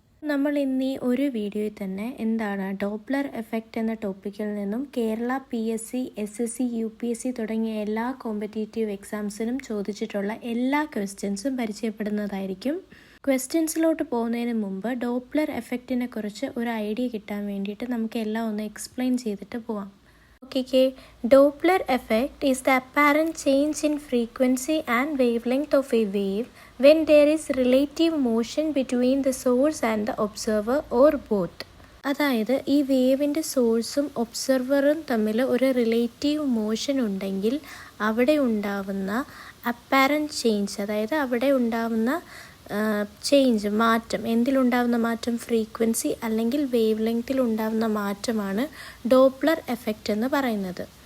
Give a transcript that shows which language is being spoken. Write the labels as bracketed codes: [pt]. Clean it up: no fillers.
[ml] നമ്മൾ ഇന്ന് ഈ ഒരു വീഡിയോയിൽ തന്നെ എന്താണ് ഡോപ്ലർ എഫക്റ്റ് എന്ന ടോപ്പിക്കിൽ നിന്നും കേരള PSC, SSC, UPSC തുടങ്ങിയ എല്ലാ കോമ്പറ്റേറ്റീവ് എക്സാംസിനും ചോദിച്ചിട്ടുള്ള എല്ലാ ക്വസ്റ്റ്യൻസും പരിചയപ്പെടുന്നതായിരിക്കും. ക്വസ്റ്റ്യൻസിലോട്ട് പോകുന്നതിന് മുമ്പ് ഡോപ്ലർ എഫക്റ്റിനെ കുറിച്ച് ഒരു ഐഡിയ കിട്ടാൻ വേണ്ടിയിട്ട് നമുക്ക് എല്ലാം ഒന്ന് എക്സ്പ്ലെയിൻ ചെയ്തിട്ട് പോവാം. [en] Okay, Doppler effect is the apparent change in frequency and wavelength of a wave when there is relative motion between the source and the observer or both. [ml] അതായത് ഈ വേവിൻ്റെ സോഴ്സും ഒബ്സർവറും തമ്മിൽ ഒരു റിലേറ്റീവ് മോഷൻ ഉണ്ടെങ്കിൽ അവിടെ ഉണ്ടാവുന്ന അപ്പാരൻറ്റ് ചേഞ്ച്, അതായത് അവിടെ ഉണ്ടാവുന്ന ചേഞ്ച്, മാറ്റം, എന്തിലുണ്ടാവുന്ന മാറ്റം, ഫ്രീക്വൻസി അല്ലെങ്കിൽ വേവ് ലെങ്ത്തിൽ ഉണ്ടാവുന്ന മാറ്റമാണ് ഡോപ്ലർ എഫക്റ്റ് എന്ന് പറയുന്നത്.